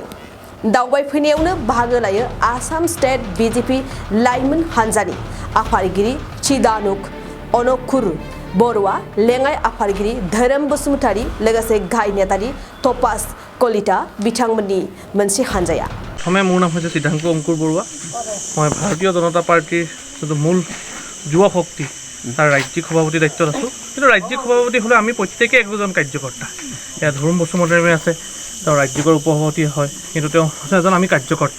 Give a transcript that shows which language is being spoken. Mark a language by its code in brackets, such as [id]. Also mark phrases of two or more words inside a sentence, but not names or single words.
[brx] दावबायफैनायावनो बाहागो लायो आसाम स्टेट बीजेपी लाइमोन हानजानि आफादगिरि चिदानुक अनकुर बरुवा, लेङाइ आफादगिरि धोरोम बसुमतारी, लोगोसे गाहाय नेतारि तपास कलिता बिथांमोननि मोनसे हानजाया। [as] प्रथमे মোৰ নাম হৈছে চিদাংক অংকুৰ বৰুৱা। মই ভাৰতীয় জনতা পাৰ্টিৰ যিটো মূল যুৱ শক্তি তাৰ ৰাজ্যিক সভাপতি দায়িত্বত আছোঁ। কিন্তু ৰাজ্যিক সভাপতি হ'লে আমি প্ৰত্যেকে একজন কাৰ্যকৰ্তা। ইয়াত ধৰ্ম বসুমতাৰী আছে, তেওঁ ৰাজ্যিকৰ উপসভাপতি হয়, কিন্তু তেওঁ এজন আমি কাৰ্যকৰ্তা।